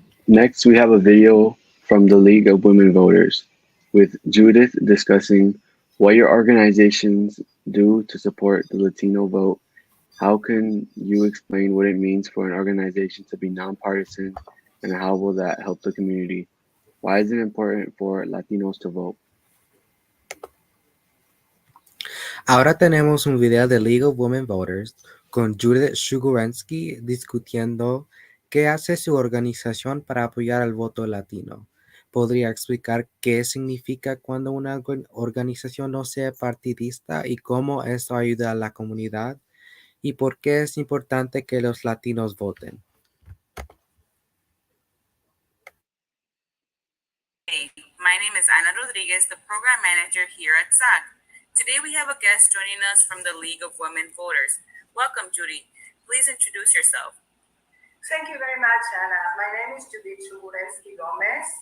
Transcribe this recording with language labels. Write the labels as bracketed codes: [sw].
[en] Next, we have a video from the League of Women Voters with Judith discussing what your organizations do to support the Latino vote. How can you explain what it means for an organization to be nonpartisan, and how will that help the community? Why is it important for Latinos to vote? [es] Ahora tenemos un video de League of Women Voters con Judith Shugurensky discutiendo qué hace su organización para apoyar al voto latino. ¿Podría explicar qué significa cuando una organización no sea partidista y cómo esto ayuda a la comunidad? ¿Y por qué es importante que los latinos voten? [en] Hey, my name is Ana Rodriguez, the program manager here at SAC. Today we have a guest joining us from the League of Women Voters. Welcome, Judy. Please introduce yourself. Thank you very much, Anna. My name is Judith Chugurensky Gomez.